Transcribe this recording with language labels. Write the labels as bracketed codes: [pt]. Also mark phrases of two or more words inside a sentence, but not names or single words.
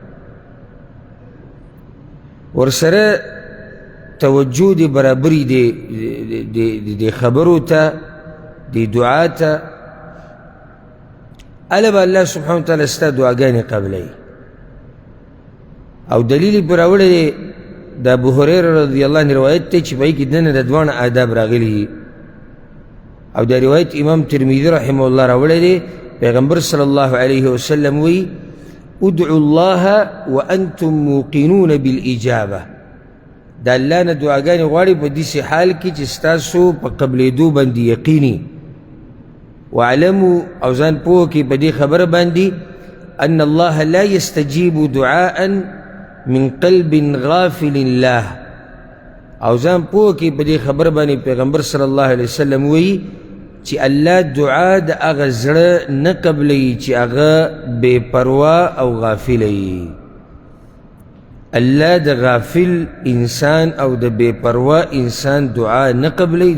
[ps] ورسره توجه دې برابري دې خبرو ته، دې دعا ته، هله به [ar] الله سبحانه وتعالی [ps] ستا دعاګانې قبلوي. او دلیل یې پرې راوړی دی د ابوهریره [ar] رضی الله عنه [ps] روایت دی چې په هغې کې دننه د دواړه آداب راغلي. او دا روایت امام ترمذي [ar] رحمه الله [ps] راوړی دی. [ar] پیغمبر صلی الله علیه وسلم وی ادعوا الله وانتم موقنون بالاجابه. [ps] د الله نه دعاګانې غواړئ په داسې حال کې چې ستاسو په قبلېدو باندې یقیني. [ar] واعلموا [ps] او ځان پوه کړئ په دې خبره باندې [ar] ان الله لا يستجيب دعاء من قلب غافل الله. [ps] او ځان پوه کړئ په دې خبره باندې پیغمبر [ar] صلی الله علیه وسلم [ps] وی چې الله دعا د هغه زړه نه قبلوي چې هغه بې پروا او غافله وي. الله د غافل انسان او د بې پروا انسان دعا نه قبلوي.